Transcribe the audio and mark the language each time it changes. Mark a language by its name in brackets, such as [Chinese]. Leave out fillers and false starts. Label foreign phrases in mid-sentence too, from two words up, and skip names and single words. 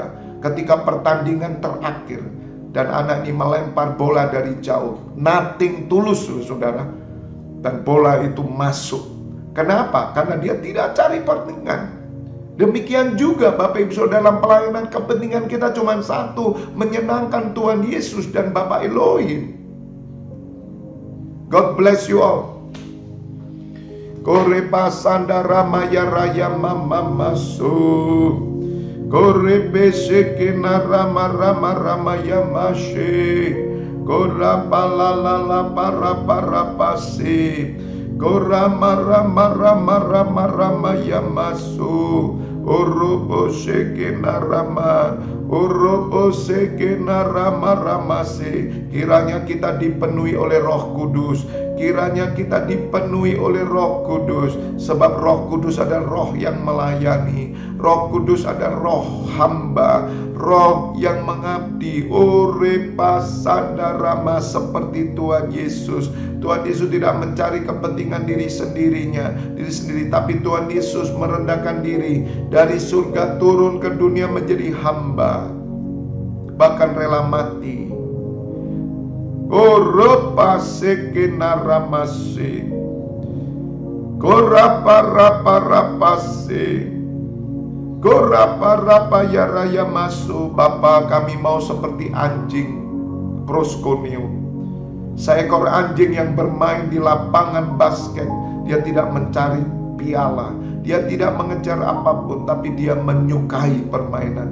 [Indonesian] Ketika pertandingan terakhir, dan anak ini melempar bola dari jauh, nothing tulus, saudara. Dan bola itu masuk. Kenapa? Karena dia tidak cari pertandingan. Demikian juga Bapak Ibu Saudara, dalam pelayanan kepentingan kita cuma satu, menyenangkan Tuhan Yesus dan Bapa Elohim. [English] God bless you all. Kore pasanda ramaya raya mama masu. Kore besekina rama rama ramaya mashe. Gorapalalala paraparapasi. Goramaramarama yamasu. Urobo sekena rama. Urobo sekena rama-ramase. [Indonesian] Kiranya kita dipenuhi oleh Roh Kudus. Kiranya kita dipenuhi oleh Roh Kudus. Sebab Roh Kudus adalah roh yang melayani. Roh Kudus adalah roh hamba, roh yang mengabdi. Urepa sadarama seperti Tuhan Yesus. Tuhan Yesus tidak mencari kepentingan diri sendiri, tapi Tuhan Yesus merendahkan diri, dari surga turun ke dunia menjadi hamba, bahkan rela mati. Oropa sekenaramase, gorapa-rapa-rapase, gorapa-rapa ya raya masu. Bapa, kami mau seperti anjing proskonium, seekor anjing yang bermain di lapangan basket. Dia tidak mencari piala, dia tidak mengejar apapun, tapi dia menyukai permainan.